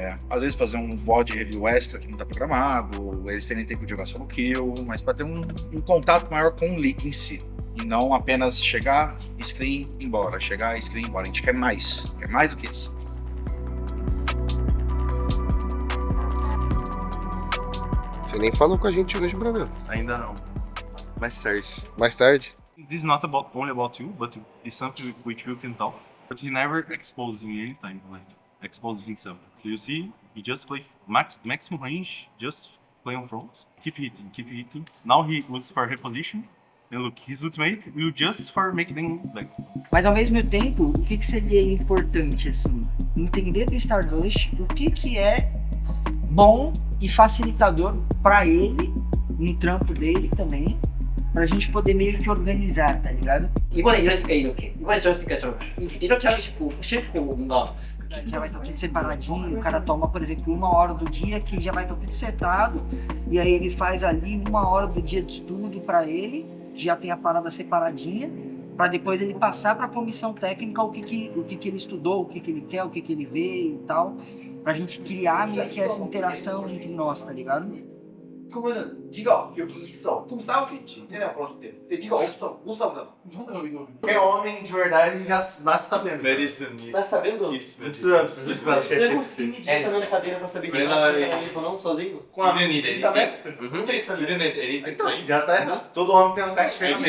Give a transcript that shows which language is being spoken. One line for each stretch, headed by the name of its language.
Portuguese: Às vezes fazer um VOD review extra que não tá programado, eles terem tempo de jogar solo kill, mas para ter um contato maior com o league em si. E não apenas chegar, screen, embora. Chegar, screen, embora. A gente quer mais do que isso. Você nem falou com a gente hoje, Brandão. Ainda não. Mais tarde. Mais tarde?
English: This is not only about you, but it's something which you can talk. But he never exposed me anytime, like exposed himself. So you see, he just play maximum range, just play on front, keep hitting. Now he was for reposition. And look, his ultimate will just for make them back.
Portuguese: Mas ao mesmo tempo, o que seria importante, assim? Entender do Stardust o que é bom e facilitador para ele, no trampo dele também, pra gente poder meio que organizar, tá ligado?
Korean: 이번에 이랬으니까 이렇게 하고 싶고 싫고 뭔가
Portuguese: Já vai estar tudo separadinho, o cara toma, por exemplo, 1 hora do dia que já vai estar tudo setado, e aí ele faz ali 1 hora do dia de estudo para ele, já tem a parada separadinha, para depois ele passar para a comissão técnica o que ele estudou, o que ele quer, o que ele vê e tal, pra gente criar meio que essa interação entre nós, tá ligado?
Korean: 그러면은 네가 여기 있어. 그럼 싸울 수 있지. 쟤네가 걸었을 때. 근데 네가 없어. 못 싸우잖아.
Portuguese: Quem é homem de verdade já nasce sabendo. Tá sabendo? Não precisa Eu consegui medir também na cadeira pra saber se Mas tá aí- ou não, sozinho. Com a tá bem? Já tá errado. Todo homem tem uma caixa de ferramenta.